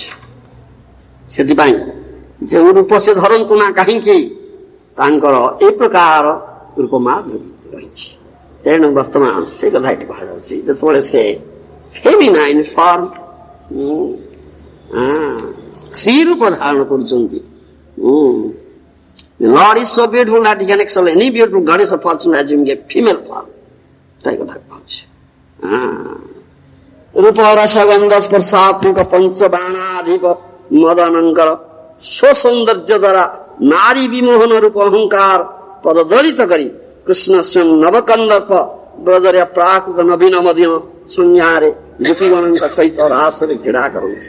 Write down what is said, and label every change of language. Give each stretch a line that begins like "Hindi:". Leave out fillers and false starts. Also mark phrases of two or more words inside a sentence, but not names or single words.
Odia: ସେଥିପାଇଁ ଯେଉଁ ରୂପ ସେ ଧରନ୍ତୁ ନା କାହିଁକି, ତାଙ୍କର ଏ ପ୍ରକାର ରୂପ ମାଧୁରୀ ରହିଛି। ତେଣୁ ବର୍ତ୍ତମାନ ସେ କଥା ଏଠି କୁହାଯାଉଛି, ଯେତେବେଳେ ସେ
English: feminine form
Odia: ସ୍ତ୍ରୀ ରୂପ ଧାରଣ କରୁଛନ୍ତି।
English: The Lord is so beautiful that he can excel any beautiful goddess of fortune assuming a female form.
Odia: ତାଇ କଥା କହୁଛି। ରୂପ ରସଗନ୍ଧ ସ୍ପର୍ଶାତ୍ମକ ପଞ୍ଚବାଣାଧିପ ମଦନଙ୍କର ସ୍ୱସୌନ୍ଦର୍ଯ୍ୟ ଦ୍ୱାରା ନାରୀ ବିମୋହନ ରୂପ ଅହଙ୍କାର ପଦଦଳିତ କରି କୃଷ୍ଣ ସ୍ୱୟଂ ନବକନ୍ଦର୍ପ ବ୍ରଜରେ ପ୍ରାକୃତ ନବୀନ ମଦିନ ସଂଜ୍ଞାରେ ଗୋପୀଗଣଙ୍କ ସହିତ ରାସରେ କ୍ରୀଡ଼ା କରନ୍ତି।